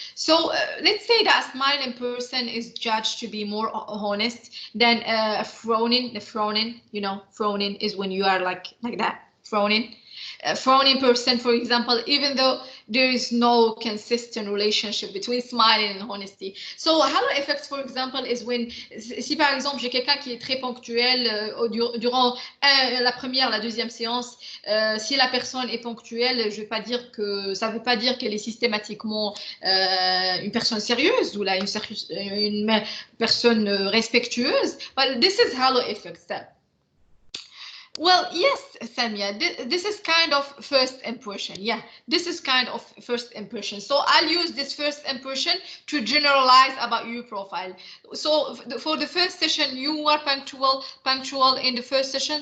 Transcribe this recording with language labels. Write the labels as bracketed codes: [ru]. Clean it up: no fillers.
[en] So let's say that a smiling person is judged to be more honest than a frowning. The frowning, you know, frowning is when you are like that, frowning. A frowning person, for example, even though there is no consistent relationship between smiling and honesty. So halo effects, for example, is when, [fr] si par exemple j'ai quelqu'un qui est très ponctuel durant la première, la deuxième séance, si la personne est ponctuelle, je vais pas dire que ça veut pas dire qu'elle est systématiquement une personne sérieuse ou là une personne respectueuse. [en] But this is halo effects. Well, yes, Samia, this is kind of first impression. Yeah, this is kind of first impression. So I'll use this first impression to generalize about your profile. So for the first session, you were punctual in the first session.